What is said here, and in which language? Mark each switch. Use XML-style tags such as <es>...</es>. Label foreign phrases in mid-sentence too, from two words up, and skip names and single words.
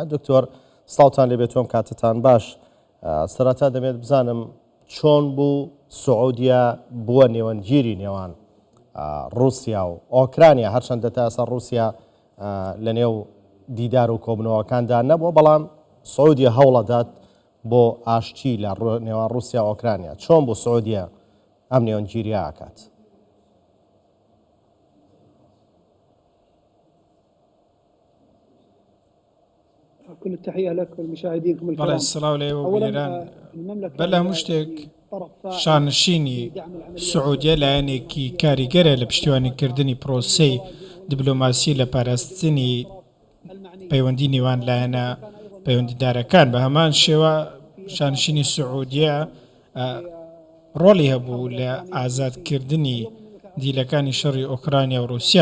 <ckb>دکتۆر سڵاوتان لێبێ، تۆم کاتتان باش. سەرەتا دەمێت بزانم چۆن بوو سعودیا بووە نێوەنگیری نێوان رووسیا و ئۆکرانیا، هەرچەندە تا ئێستا رووسیا لە نێو دیدار و کۆبنەوەکاندا نەبووە، بەڵام سعودیا هەوڵەدات بۆ ئاشتی لە نێوان رووسیا و ئۆکرانیا. چۆن بوو سعودیا ئەم نێوەنگیریە ئاکات؟</ckb> <ar>كل التحية لك والمشاهدينكم الكرام. السلام عليكم وبركاته.</ar> <ckb>بەلا هەموو شتێک شانشینی سعودیە لایەنێکی کاریگەرە لە پشتیوانیکردنی پرۆسەی دیبلۆماسی لە پاراستنی پەیوەندی نێوان لایەنە پەیوەندیدارەکان. بە هەمان شێوە شانشینی سعودیە ڕۆڵی هەبوو لە ئازادکردنی دیلەکانی شەڕی ئۆکرانیا و رووسیا.</ckb>